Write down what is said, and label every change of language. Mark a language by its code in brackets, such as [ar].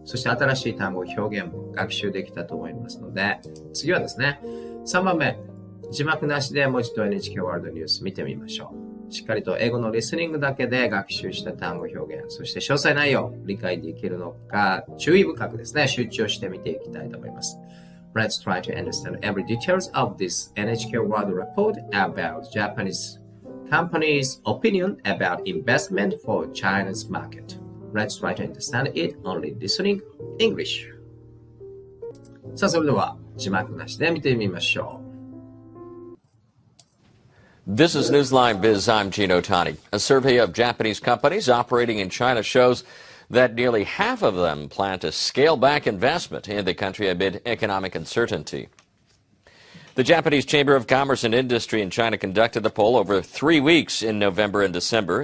[ja] そして新しい単語、表現も学習できたと思いますので、次はですね、3番目、字幕なしでもう一度 NHK ワールドニュース見てみましょう。しっかりと英語のリスニングだけで学習した単語表現、そして詳細内容理解できるのか、注意深くですね、集中して見ていきたいと思います。 [en] Let's try to understand every details of this NHK World Report about Japanese company's opinion about investment for China's market. Let's try to understand it only listening English. [ja] さあ、それでは字幕なしで見てみましょう。 [en] This is Newsline Biz. I'm Gino Tani. A survey of Japanese companies operating in China shows that nearly half of them plan to scale back investment in the country amid economic uncertainty. The Japanese Chamber of Commerce and Industry in China conducted the poll over 3 weeks in November and December.